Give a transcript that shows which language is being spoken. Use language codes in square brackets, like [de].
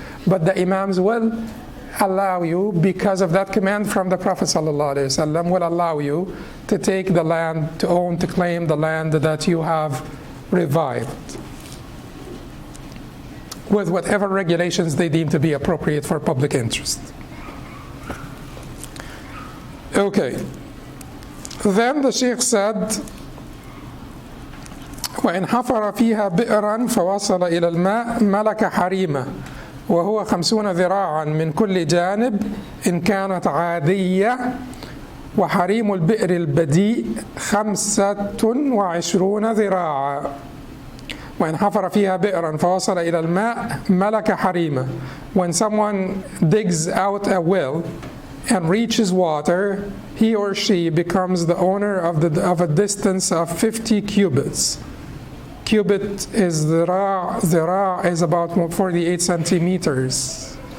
[en] But the Imams will allow you, because of that command from the Prophet ﷺ, will allow you to take the land, to own, to claim the land that you have revived, with whatever regulations they deem to be appropriate for public interest. Okay. Then the Sheikh said, [ar] وإن حفر فيها بئرا فوصل إلى الماء ملك حريمة وهو 50 ذراعا من كل جانب إن كانت عادية، وحريم البئر البديء 25 ذراعا، وإن حفر فيها بئرا فوصل إلى الماء ملك حريمه. [en] When someone digs out a well and reaches water, he or she becomes the owner of a distance of 50 cubits. Cubit is ذراع. ذراع is about 48 centimeters.